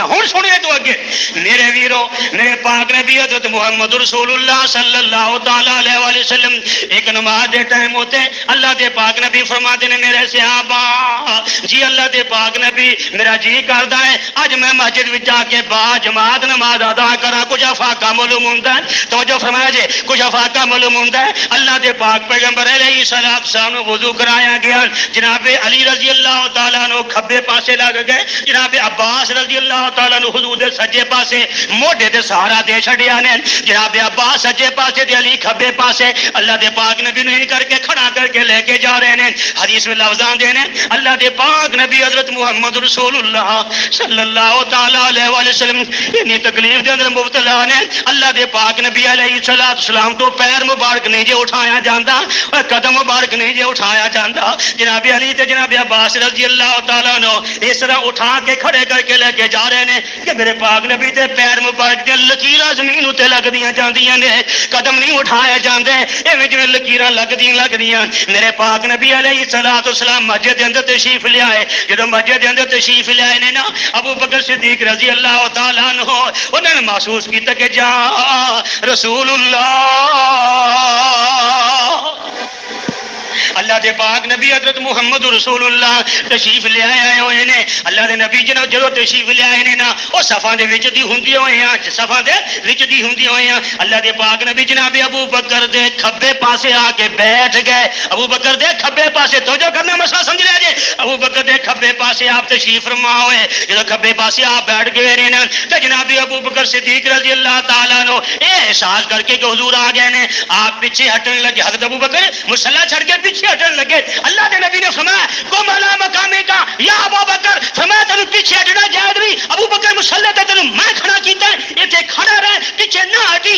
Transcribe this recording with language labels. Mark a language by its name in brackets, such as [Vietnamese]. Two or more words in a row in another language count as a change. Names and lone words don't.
[Punjabi] ہن سنیے تو اگے میرے ویرو، میرے پاک نبی حضرت محمد رسول اللہ [Arabic] صلی اللہ تعالی علیہ وآلہ وسلم [Punjabi] ایک نماز دے ٹائم ہوتے اللہ دے پاک نبی [Urdu] فرماتے ہیں [Punjabi] میرے صحابہ جی اللہ دے پاک نبی میرا جی کردا ہے اج میں مسجد وچ جا کے با جماعت نماز ادا کرا، کچھ افاقہ معلوم ہوندا ہے، توجہ فرمایا جی، کچھ افاقہ معلوم ہوندا ہے۔ اللہ دے پاک پیغمبر [Arabic] علیہ السلام [Punjabi] نو وضو کرایا گیا، جناب علی [Arabic] رضی اللہ تعالیٰ عنہ [Punjabi] کھبے پاسے لگ گئے، جناب عباس [Arabic] رضی اللہ تعالیٰ عنہ [Punjabi] حضور دے سجے پاسے موڈے تے سہارا دے چھڑیا نے، جناب عباس سجے پاسے تے علی کھبے پاسے، اللہ دے پاک نبی نے کر کے کھڑا کر کے لے کے جا رہے ہیں۔ حدیث میں لفظاں دے نے اللہ دے پاک نبی حضرت محمد رسول اللہ [Arabic] صلی اللہ تعالیٰ علیہ وآلہ وسلم [Punjabi] اتنی تکلیف دے اندر مبتلا نے، اللہ دے پاک نبی [Arabic] علیہ السلام [Punjabi] تو پیر مبارک نہیں جے اٹھایا جاندہ اور قدم مبارک نہیں جے اٹھایا جاندہ، جناب علی تے جناب عباس [Arabic] رضی اللہ تعالیٰ عنہ [Punjabi] اس طرح اٹھا کے کھڑے کر کے لے کے جا رہے ہیں کہ میرے پاک نبی تے پیر مبارک دے لکیراں زمین اتے لگ دیاں جاندیاں نے، قدم نہیں اٹھایا جاندے، ایویں جویں لکیراں لگ دیاں۔ میرے پاک نبی علیہ السلام مسجد دے اندر تشریف لے آئے، جدوں مسجد دے اندر تشریف لے آئے نے نا ابو بکر صدیق [Arabic] رضی اللہ تعالیٰ عنہ [Punjabi] انہوں نے محسوس کیتا کہ جا رسول اللہ اللہ دے پاک نبی حضرت محمد رسول اللہ تشریف لے آئے ہوئے نے. اللہ دے نبی جناب جدو تشریف لے آئے نے نا وہ صفاں دے وچ دی ہوندی ہوئے ہیں, صفاں دے وچ دی ہوندی ہوئے ہیں. اللہ دے پاک نبی جناب ابو بکر دے کھبے پاسے آ کے بیٹھ گئے. ابو بکر دے کھبے پاسے توجہ کرنا مسئلہ سمجھ لیا جی. ابو بکر دے کھبے پاسے آپ تشریف فرما ہوئے. جدو کھبے پاسے آپ بیٹھ گئے نے تے جناب ابو بکر صدیق [Arabic] رضی اللہ تعالیٰ عنہ [Punjabi] اے احساس کر کے کہ حضور آ گئے نے, آپ پیچھے ہٹنے لگے. حضرت ابو بکر مصلی چھڑ کے پیچھے ہٹنے لگے. اللہ کے نبی نے فرمایا [Arabic] قم علی مقامک یا ابو بکر, [Punjabi] فرمایا تینوں پیچھے ہٹنا جائز نہیں. ابو بکر مصلی تے تینوں میں کھڑا کیتا ہے, ایتھے کھڑا رہ, پیچھے نہ ہٹی.